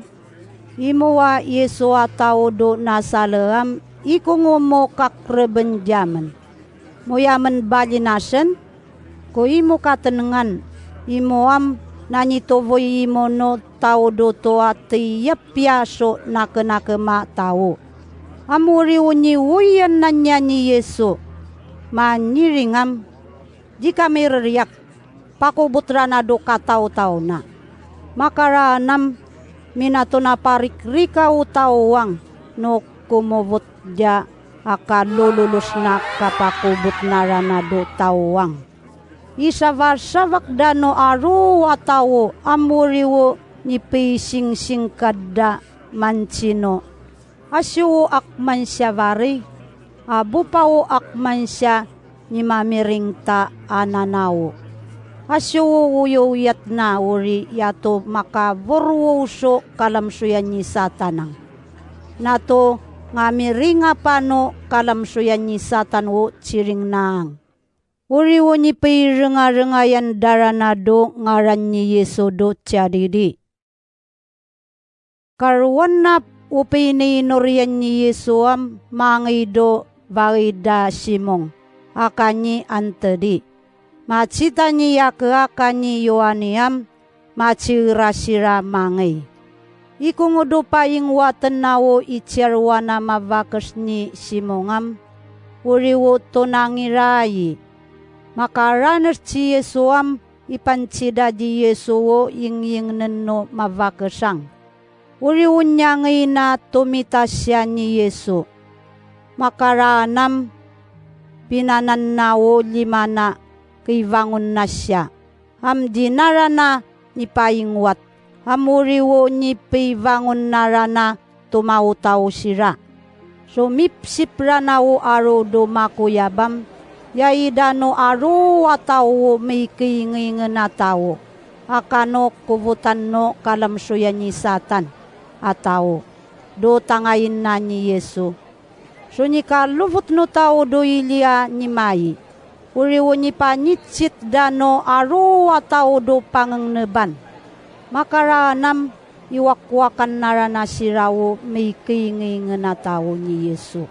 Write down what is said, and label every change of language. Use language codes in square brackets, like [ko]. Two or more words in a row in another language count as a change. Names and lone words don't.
[tao] Imuwa Yesu atao do nasaleam ikungumo kakrebenjaman. Moyaman balinasen. Ko imo katenengan, imo nanyitovoy imo no tao do to ati yapyaso nakema tao. Amuri unyi uyan nanya ni Yesu, manyiringam, jika mirriyak, pakubutra na do katao-tao na. Makaranam, minato na parik rika utawang, no kumubot ja, akalululus na kapakubot na rana do tawang. Isawasawak dano aru atawo amuriwo ni pising kada mancino. Asyo akman siya vari, abupawo akman siya ni mamiring ta ananawo. Asyo uyuyat na uri yato makaburwuso kalamsuyan ni Satanang. Nato ngamiringa pano kalamsuyan ni Satan wo ciring naang. Uri woni pay renga-rengayan daranado ngaran ni Yesu do tiadidi. Karuan na upini nurian ni Yesu mangido varida simong. Akanyi antedi. Macita ni yake akanyi Yohaniam macirasira mangi. Ikungudo paying watenawo icharwana mavakas ni simongam. Uri wo tonangirayi. Makaranas si Yesu ipansida di Yesu wo ing neno mavakasang. Uri unyangay na tumitasya ni Yesu. Makaranam pinananawo limana kaivangon na siya. Dinara na ni paingwat. Amuri wo ni paivangon narana tumautaw sira. So mipsipra na wo aro do makuyabam. Yaidano aru atao may kiingin na tao. Akano kubutan no kalamsuyan ni Satan atao. Do tangayin na ni Yesu. So ni kaluvot no tao do ilia ni Mai. Uriwo ni panitsit dano aru atao do pangangneban. Makaranam iwakwakan narana sirawo may kiingin na tao ni Yesu.